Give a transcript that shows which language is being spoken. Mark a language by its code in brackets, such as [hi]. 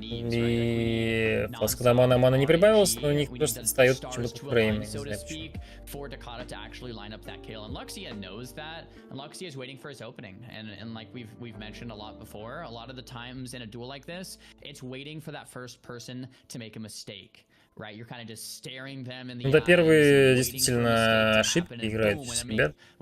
[ru] И когда мана не прибавилась, но у них просто отстает почему-то фрейм. [en] For Dakota to actually line up that kill, and Luxia knows that, and Luxia is waiting for his opening, and like we've mentioned a lot before, a lot of the times in a duel like this, it's waiting for that first person to make a mistake. Right, you're kind of just staring them in the eyes. [ru] Да, первые действительно ошибки играют сейчас, ребят.